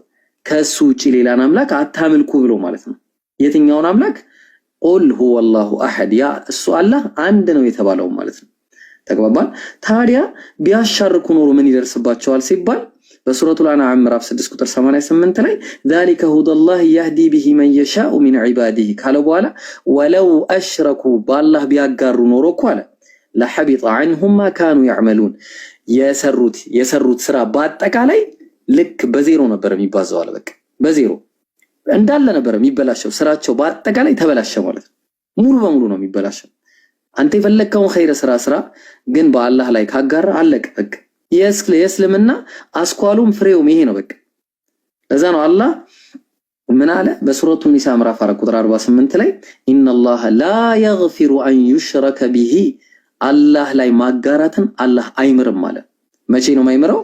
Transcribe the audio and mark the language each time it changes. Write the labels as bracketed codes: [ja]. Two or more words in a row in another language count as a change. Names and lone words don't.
[am] ከሱ ውጪ ሌላን አምላክ አታምልኩ ብሎ ማለት ነው። የትኛውን አምላክ? [ar] قل هو الله أحد [am] ያ እሱ አላህ አንድ ነው የተባለው ማለት ነው። ተግባባን? ታዲያ ቢያሻርኩ ኖሮ ምን ይደርስባቸዋል ሲባል በሱረቱል አንዓም ምዕራፍ 6 ቁጥር 88 ላይ [ar] ذلك هدى الله يهدي به من يشاء من عباده [am] ካለ በኋላ [ar] ولو أشركوا [am] በአላህ ቢያጋሩ ኖሮ እኮ አለ [ar] لحبط عنهم ما كانوا يعملون [am] የሰሩት ስራ በአጠቃላይ ልክ በዜሮ ነበር የሚባዛው አለ። በቃ በዜሮ እንዳለ ነበር የሚበላሸው። ስራቸው በአጠቃላይ ተበላሸ ማለት ነው። ሙሉ በሙሉ ነው የሚበላሸው። አንተ የፈለከውን ኸይር ስራ ግን በአላህ ላይ ካጋራ አለቀ በቃ። የእስልምና አስኳሉም ፍሬውም ይሄ ነው በቃ። ለዛ ነው አላህ ምን አለ በሱረቱ ኒሳ ምዕራፍ 4 ቁጥር 48 ላይ [ar] إن الله لا يغفر أن يشرك به [am] አላህ ላይ ማጋራትን አላህ አይምርም አለ። መቼ ነው የማይምረው?